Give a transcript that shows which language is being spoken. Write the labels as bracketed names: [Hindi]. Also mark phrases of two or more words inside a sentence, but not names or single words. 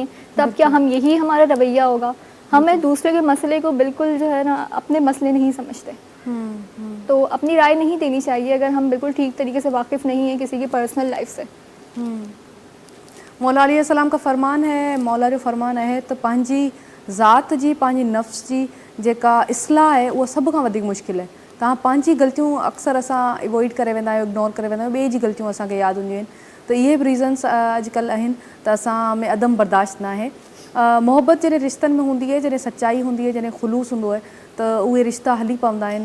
[Urdu] تب کیا ہم یہی ہمارا رویہ ہوگا؟ ہمیں دوسرے کے مسئلے کو بالکل جو ہے نا اپنے مسئلے نہیں سمجھتے, تو اپنی رائے نہیں دینی چاہیے اگر ہم بالکل ٹھیک طریقے سے واقف نہیں ہیں کسی کی [English] personal life [Urdu] سے. مولا علیہ السلام کا فرمان ہے, [Sindhi] مولا جو فرمان آهي ته پنهنجي ذات جي، پنهنجي نفس جي جيڪا اصلاح آهي اها سڀ کان وڌيڪ مشڪل آهي. توهان پنهنجيون غلطيون اڪثر اسان اوائڊ ڪري ويندا آهيون، اگنور ڪري ويندا آهيون، ٻئي جون غلطيون اسان کي ياد هونديون آهن. ته اهي به ريزنس اڄڪلهه آهن ته اسان ۾ عدم برداشت نه آهي. محبت جڏهن رشتن ۾ هوندي آهي، جڏهن سچائي هوندي آهي، جڏهن خلوص هوندو آهي ته اهي رشتا هلي پوندا آهن.